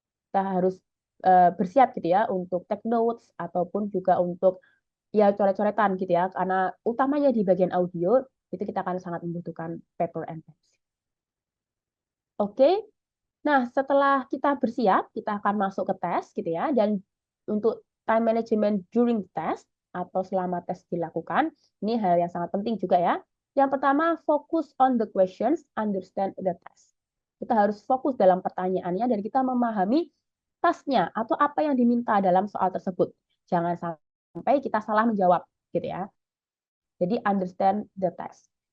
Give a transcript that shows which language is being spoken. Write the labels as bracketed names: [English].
[Indonesian] Kita harus bersiap gitu ya untuk [English] take notes [Indonesian] ataupun juga untuk ya coret-coretan gitu ya, karena utamanya di bagian audio itu kita akan sangat membutuhkan [English] paper and pencil. [Indonesian] Oke, nah setelah kita bersiap, kita akan masuk ke tes gitu ya, dan untuk [English] time management during test [Indonesian] atau selama tes dilakukan, ini hal yang sangat penting juga ya. Yang pertama, [English] focus on the questions, understand the test. [Indonesian] Kita harus fokus dalam pertanyaannya dan kita memahami tasknya atau apa yang diminta dalam soal tersebut. Jangan sampai kita salah menjawab, gitu ya. Jadi [English] understand the test.